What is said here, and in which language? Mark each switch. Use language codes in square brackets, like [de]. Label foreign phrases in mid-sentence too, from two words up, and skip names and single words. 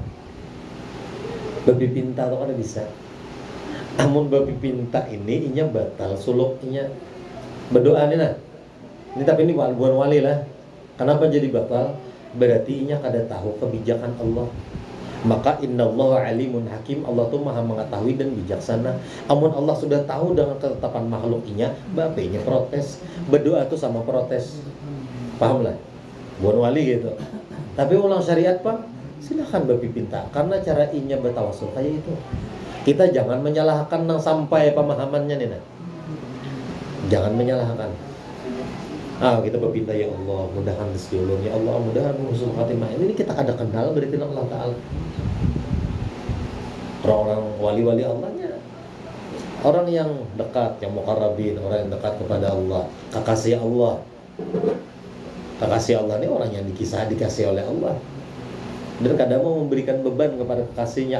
[bjn] Babi pinta atau kada bisa. Amun babi pinta ini inya batal suluknya berdoa nih nah. [id] Ini tapi ini bukan wali lah. Kenapa jadi batal? [bjn] Berarti inya kada tahu kebijakan Allah. [id] Maka [ar] إن الله عليم حكيم, [id] Allah tuh maha mengetahui dan bijaksana. [bjn] Amun Allah sudah tahu dengan ketetapan makhluknya, bapenya protes. [id] Berdoa tuh sama protes. Paham lah? Bukan wali gitu. [bjn] Tapi ulang syariat Pak, silakan babi pinta. Karena cara inya bertawasul kayak itu. Kita jangan menyalahkan nang sampai pemahamannya nih nah. [id] Jangan menyalahkan. [bjn] Kita berpinta ya Allah, mudahan rezeki ulun ya Allah, mudahan [ar] حسن الخاتمة. [bjn] Ini kita kada kenal berarti Allah Taala. [id] Orang-orang wali-wali Allahnya orang yang dekat, yang muqarrabin, orang yang dekat kepada Allah, kekasih Allah. Kekasih Allah ini orang yang dikasih oleh Allah. Dan kadang mau memberikan beban kepada kekasihnya.